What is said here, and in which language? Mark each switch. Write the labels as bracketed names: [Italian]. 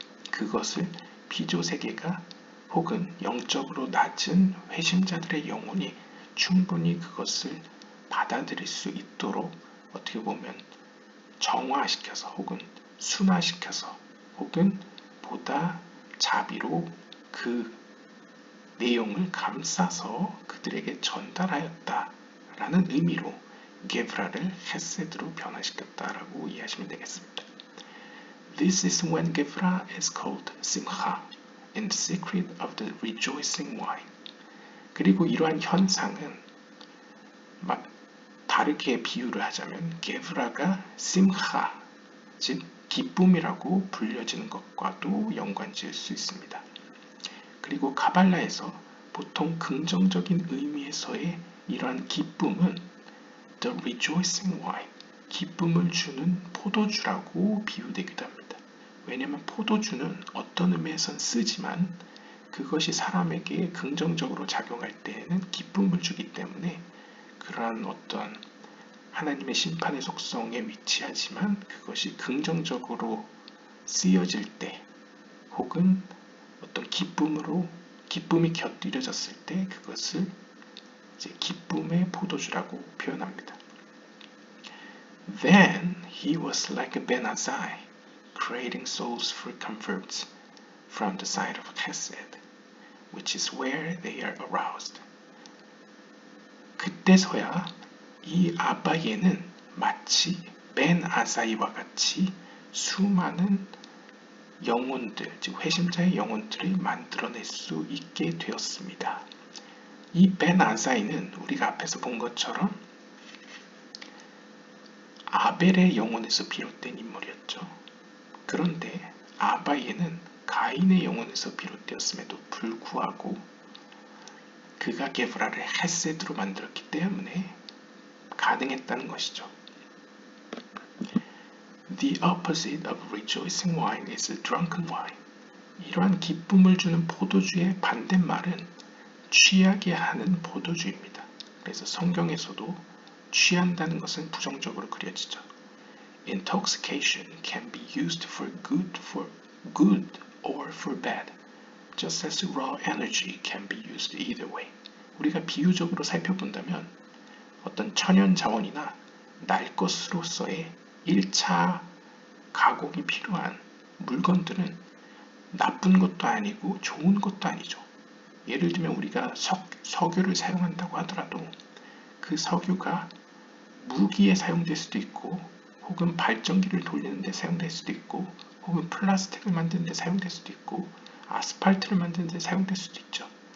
[Korean] 그것을 피조세계가 혹은 영적으로 낮은 회심자들의 영혼이 충분히 그것을 받아들일 수 있도록 어떻게 보면 정화시켜서 혹은 순화시켜서 혹은 보다 자비로 그 내용을 감싸서 그들에게 전달하였다라는 의미로 게브라를 헤세드로 변화시켰다라고 이해하시면 되겠습니다. [English] This is when Gevra is called Simcha, in the secret of the rejoicing wine. [Korean] 그리고 이러한 현상은 다르게 비유를 하자면 게브라가 심하, 즉 기쁨이라고 불려지는 것과도 연관지을 수 있습니다. 그리고 카발라에서 보통 긍정적인 의미에서의 이러한 기쁨은 [English] the rejoicing wine, [Korean] 기쁨을 주는 포도주라고 비유되기도 합니다. 왜냐하면 포도주는 어떤 의미에선 쓰지만 그것이 사람에게 긍정적으로 작용할 때에는 기쁨을 주기 때문에 그러한 어떤 하나님의 심판의 속성에 위치하지만 그것이 긍정적으로 쓰여질 때 혹은 어떤 기쁨이 곁들여졌을 때 그것을 이제 기쁨의 포도주라고 표현합니다. [English] Then he was like a Ben Azai, creating souls for converts from the side of Chesed, which is where they are aroused. [Korean] 그때서야 이 아바예는 마치 벤 아사이와 같이 수많은 영혼들, 즉 회심자의 영혼들을 만들어낼 수 있게 되었습니다. 이 벤 아사이는 우리가 앞에서 본 것처럼 아벨의 영혼에서 비롯된 인물이었죠. 그런데 아바예는 가인의 영혼에서 비롯되었음에도 불구하고 그가 게브라를 헤세드로 만들었기 때문에 가능했다는 것이죠. [English] The opposite of rejoicing wine is drunken wine. [Korean] 이러한 기쁨을 주는 포도주의 반대말은 취하게 하는 포도주입니다. 그래서 성경에서도 취한다는 것은 부정적으로 그려지죠. [English] Intoxication can be used for good or for bad, just as raw energy can be used either way. [Korean] 우리가 비유적으로 살펴본다면 어떤 천연 자원이나 날 것으로서의 1차 가공이 필요한 물건들은 나쁜 것도 아니고 좋은 것도 아니죠. 예를 들면 우리가 석유를 사용한다고 하더라도 그 석유가 무기에 사용될 수도 있고 혹은 발전기를 돌리는 데 사용될 수도 있고 혹은 플라스틱을 만드는 데 사용될 수도 있고 아스팔트를 만드는 데 사용될 수도 있죠.